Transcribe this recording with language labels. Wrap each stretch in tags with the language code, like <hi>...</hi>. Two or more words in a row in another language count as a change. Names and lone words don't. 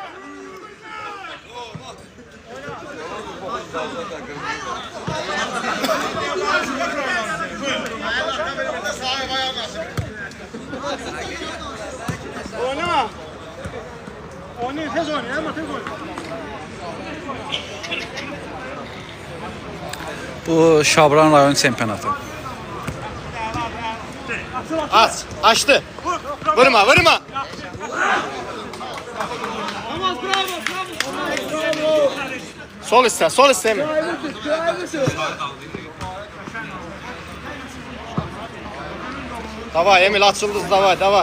<az>Oyna. Oyna, tez oyna, ama tez oyna. Bu Şabran rayon çempionatı. Aç, açtı. Vurma, vurma. Sol iste mi? Davay Emil açıldı, davay.</az>